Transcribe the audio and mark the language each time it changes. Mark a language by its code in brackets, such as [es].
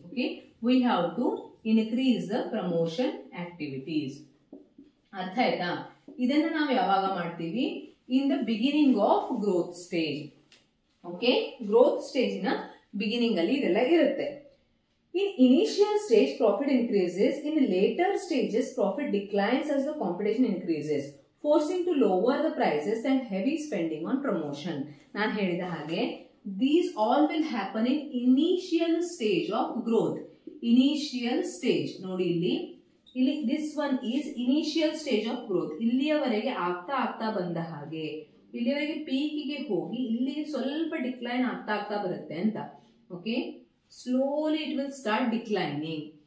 [en] Okay, we have to increase the promotion activities. [kn] ಅರ್ಥ ಆಯ್ತಾ? ಇದನ್ನ ನಾವು ಯಾವಾಗ ಮಾಡ್ತೀವಿ, [en] In the beginning of growth stage. [kn] Okay, growth stage ನ ಬಿಗಿನಿಂಗ್ ಅಲ್ಲಿ ಇದೆಲ್ಲ ಇರುತ್ತೆ. [en] In initial stage, profit increases. In later stages, profit declines as the competition increases, forcing to lower the prices and heavy spending on promotion. [kn] ನಾನು ಹೇಳಿದ ಹಾಗೆ [en] these all will happen in initial stage of growth. Initial stage [kn] ನೋಡಿ ಇಲ್ಲಿ [en] this one is initial stage of growth. [kn] ಇಲ್ಲಿಯವರೆಗೆ ಆಗ್ತಾ ಬಂದ ಹಾಗೆ, ಇಲ್ಲಿಯವರೆಗೆ ಪೀಕಿಗೆ ಹೋಗಿ ಇಲ್ಲಿ ಸ್ವಲ್ಪ ಡಿಕ್ಲೈನ್ ಆಗ್ತಾ ಬರುತ್ತೆ ಅಂತ. [en] Okay, slowly it will start declining.